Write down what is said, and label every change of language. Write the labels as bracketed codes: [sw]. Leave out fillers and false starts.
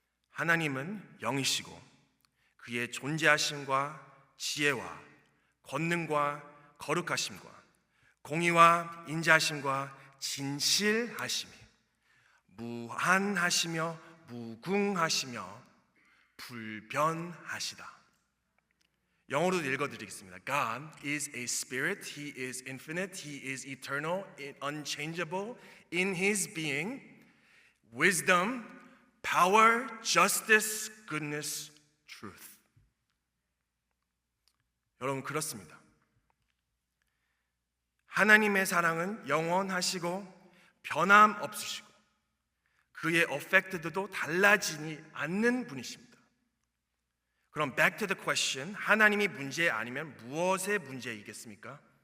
[ko] 하나님은 영이시고 그의 존재하심과 지혜와 권능과 거룩하심과 공의와 인자하심과 진실하심이 무한하시며 무궁하시며 불변하시다. 영어로 읽어드리겠습니다. [en] God is a spirit. He is infinite. He is eternal, unchangeable in His being, wisdom, power, justice, goodness, truth. [ko] 여러분 그렇습니다. 하나님의 사랑은 영원하시고 변함없으시고 그의 어펙트도 달라지지 않는 분이십니다. 그럼 [en] back to the question, [ko] 하나님이 문제 아니면 무엇의 문제이겠습니까?